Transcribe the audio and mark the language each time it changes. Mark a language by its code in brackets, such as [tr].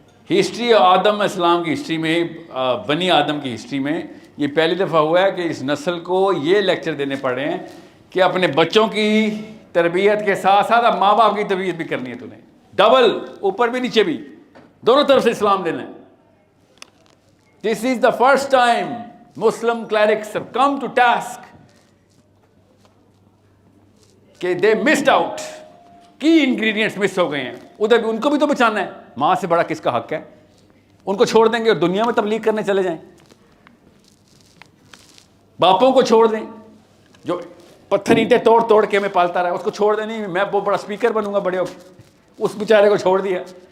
[ur] History آدم اسلام کی history میں, بنی آدم کی ہسٹری میں یہ پہلی دفعہ ہوا ہے کہ اس نسل کو یہ لیکچر دینے پڑے ہیں کہ اپنے بچوں کی تربیت کے ساتھ ساتھ ماں باپ کی تربیت بھی کرنی ہے تمہیں, ڈبل, اوپر بھی نیچے بھی, دونوں طرف سے اسلام دینا ہے. [en] This is the first time Muslim clerics have come to task [ur] کہ [en] they missed out, [ur] کی انگریڈینٹس مس ہو گئے ہیں. ادھر بھی ان کو بھی تو بچانا ہے. ماں سے بڑا کس کا حق ہے؟ ان کو چھوڑ دیں گے اور دنیا میں تبلیغ کرنے چلے جائیں. باپوں کو چھوڑ دیں جو پتھر اینٹیں توڑ توڑ کے ہمیں پالتا رہا, اس کو چھوڑ دیں. نہیں میں وہ بڑا اسپیکر بنوں گا بڑے ہو کے, اس بیچارے کو چھوڑ دیا.